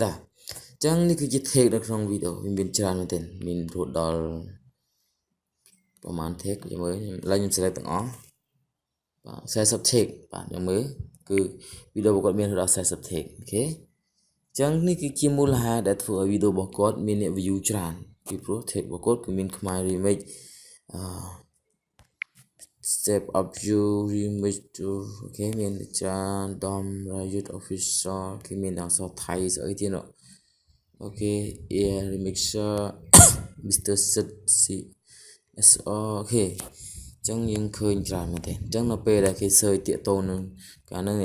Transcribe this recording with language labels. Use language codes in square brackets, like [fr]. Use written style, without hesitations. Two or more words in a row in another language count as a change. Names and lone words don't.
[km] តាអញ្ចឹងនេះគឺជា take នៅក្នុងវីដេអូវាមានច្រើនមែនទែនមានរហូតដល់ប្រហែល take ខ្ញុំមើលឥឡូវខ្ញុំ select ទាំងអស់បាទ40 take បាទខ្ញុំមើលគឺវីដេអូរបស់គាត់មានដល់40 take អូខេអញ្ចឹងនេះគឺជាមូលហេតុដែលធ្វើឲ្យវីដេអូរបស់គាត់មានអ្នក view ច្រើនពីព្រោះ take របស់គាត់គឺមានខ្មែរ remix [en] step up you remix [km] អូខេមានច្រើន Dom Rayut Official គេមានអក្សរថៃស្អីទៀតអូខេ Air Remixer Mr. Sid SR អូខេអញ្ចឹងយើងឃើញច្រើនមែនទេអញ្ចឹងនៅពេលដែលគេ search តាកតូននឹងកាលហ្នឹង